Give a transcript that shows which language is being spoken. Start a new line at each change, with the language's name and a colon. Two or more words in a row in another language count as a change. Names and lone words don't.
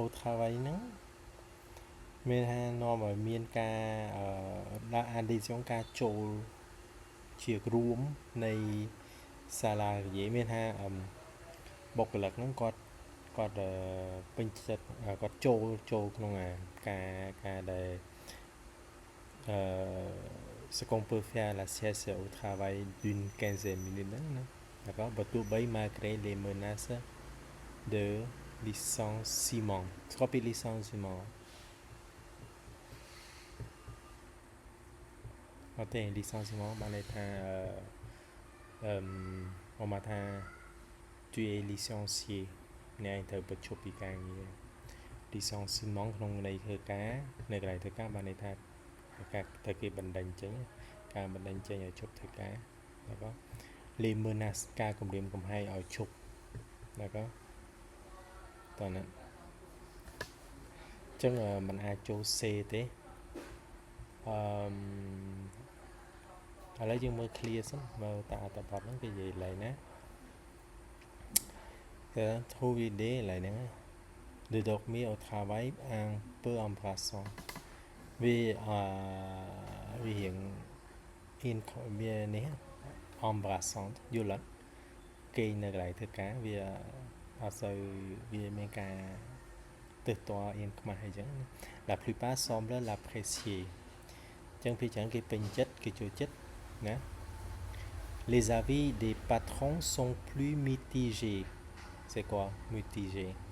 Khmer: travail ហ្នឹងមានថានាំឲ្យមានការដាក់ adhésion ការចូលជារួមនៃ salarié មានថាបុគ្គលិកហ្នឹងគាត់ពេញចិត្តគាត់ចូលក្នុងការដែល
French: ce qu'on peut faire la sieste au travail d'une quinzaine minutes
Khmer: ហ្នឹងណាd'accord បើទោះបី
French: malgré les menaces de licenciement
Khmer: ស្គាល់ពី
French: licenciement
Khmer: អត់ទេ licenciement បានន័យថាមកថា
French: tu es licencié
Khmer: អ្នកឯងត្រូវ បញ្ឈប់ពីការងារ licenciement ក្នុងន័យធ្វើការនៅកន្លែងធ្វើការបានន័យថាការត្រូវគេបណ្តេញចេញការបណ្តេញចេញឲ្យឈប់ធ្វើការ d'accord
French: les menaces
Khmer: ការគំរាមកំហែងឲ្យឈប់d'accord តើណាអញ្ចឹងมันអាចចូល C ទេឥ ឡូវយើងមើល clear សិនមើលតាអត្ថបទហ្នឹងគេនិយាយឡើងណាគឺ trouver idée ឡើងហ្នឹង
French: de dormir au travail un peu embarrassant
Khmer: វារៀង វានេះ embarrassant យល់អត់គេនៅកន្លែងធ្វើការវាអត់សូវវាមានការទើសទាល់អៀនខ្មាស់អីចឹង
French: La plupart semblent l'apprécier
Khmer: ចឹងពីច្រើនគេពេញចិត្តគេចូលចិត្តណា
French: les avis des patrons sont plus mitigés. C'est quoi mitigé?